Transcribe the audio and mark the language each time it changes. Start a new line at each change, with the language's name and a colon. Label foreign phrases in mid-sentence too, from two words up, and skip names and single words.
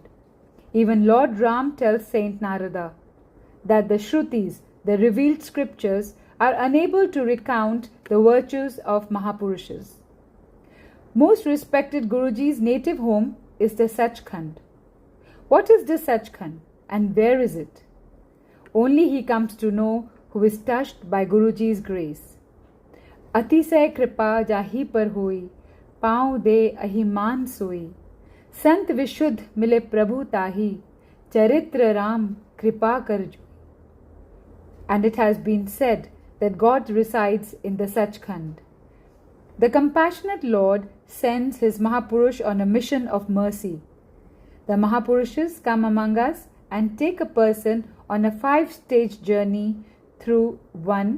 English: Even Lord Ram tells Saint Narada that the Shrutis, the revealed scriptures, are unable to recount the virtues of Mahapurushes. Most respected Guruji's native home is the Sachkhand. What is the Sachkhand and where is it? Only he comes to know who is touched by Guruji's grace.
Awadhi: अतिशय कृपा जाहि पर होई, पाँव दे अहिमान सोई, संत विशुद्ध मिले प्रभु ताहि, चरित्र राम कृपा कर जोई.
English: And it has been said that God resides in the Sachkhand. The compassionate Lord sends his Mahapurush on a mission of mercy. The Mahapurushes come among us and take a person on a 5-stage journey through 1.